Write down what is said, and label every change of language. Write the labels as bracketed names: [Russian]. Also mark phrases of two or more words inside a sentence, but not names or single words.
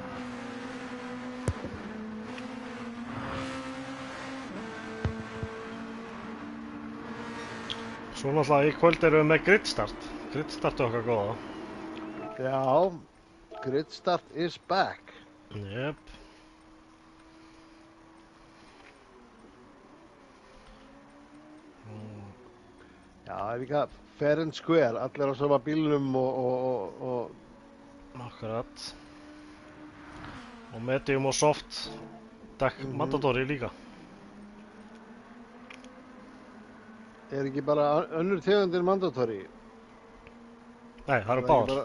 [Icelandic] Svo náttúrulega í kvöld erum við með gridstart. Gridstart er okkar góða. [English] Já, gridstart is back. [Icelandic] Jep. Já, það líka [English] fair and square, [Icelandic] allir á sama bílnum og Akkurat. Og medium og soft dekk mandatory líka. er ekki bara önnur tegundir mandatory? Nei, það eru báðar.